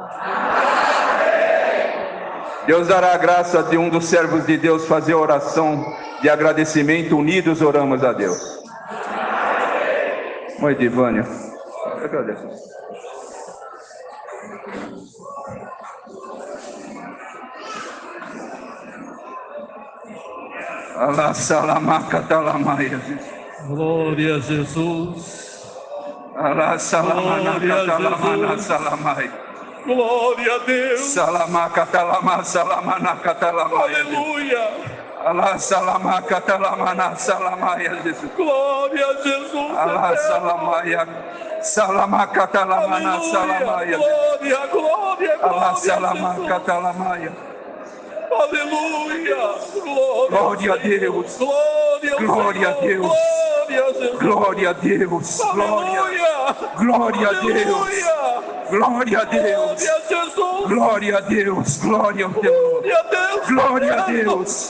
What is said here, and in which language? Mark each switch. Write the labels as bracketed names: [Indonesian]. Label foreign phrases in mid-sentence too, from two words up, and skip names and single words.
[Portuguese] Deus dará a graça de um dos servos de Deus fazer oração de agradecimento. Unidos oramos a Deus. Mãe de Vânia, agradeço. Alá salamaca talamaia. Glória a Jesus. Alá salamanaca talamana salamai. Glória a Deus. Salamaca talama salamanaca talamaia. Aleluia. Alá salamaca talamana salamaia. Glória a Jesus. Alá salamaia. Salamaca talamana salamaia. Glória, glória, Alá glória. salamaca talamaia. Aleluia. Glória a Deus. Glória a Deus. Glória a Deus. Glória a Deus. Glória a Deus. Glória a Deus. Glória a Deus. Glória a Deus.